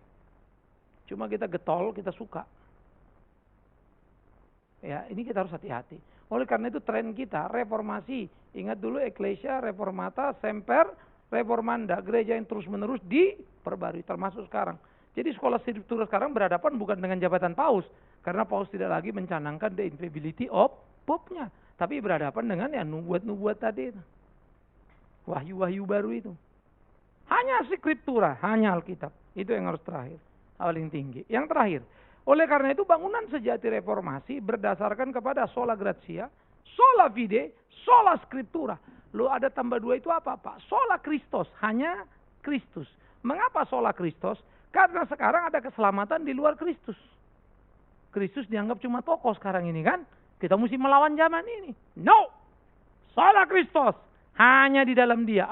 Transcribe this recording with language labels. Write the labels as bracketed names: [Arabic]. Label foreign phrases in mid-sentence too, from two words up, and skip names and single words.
[Indonesian] Cuma kita getol, kita suka. Ya, ini kita harus hati-hati. Oleh karena itu tren kita, reformasi. Ingat dulu [Latin] Ecclesia, Reformata, Semper, Reformanda. [Indonesian] Gereja yang terus-menerus diperbarui, termasuk sekarang. Jadi sekolah skriptura sekarang berhadapan bukan dengan jabatan paus. Karena paus tidak lagi mencanangkan [English] the infallibility of Pope-nya. [Indonesian] Tapi berhadapan dengan ya nubuat-nubuat tadi itu. Wahyu-wahyu baru itu. Hanya skriptura, hanya Alkitab. Itu yang harus terakhir. Paling tinggi. Yang terakhir. Oleh karena itu bangunan sejati reformasi berdasarkan kepada [Latin] sola gratia, sola fide, sola scriptura. [Indonesian] Lo ada tambah dua itu apa Pak? [Latin] Sola Christos, [Indonesian] hanya Kristus. Mengapa [Latin] sola Christos? [Indonesian] Karena sekarang ada keselamatan di luar Kristus. Kristus dianggap cuma tokoh sekarang ini kan? Kita mesti melawan zaman ini. No! [Latin] Sola Christos, [Indonesian] hanya di dalam Dia.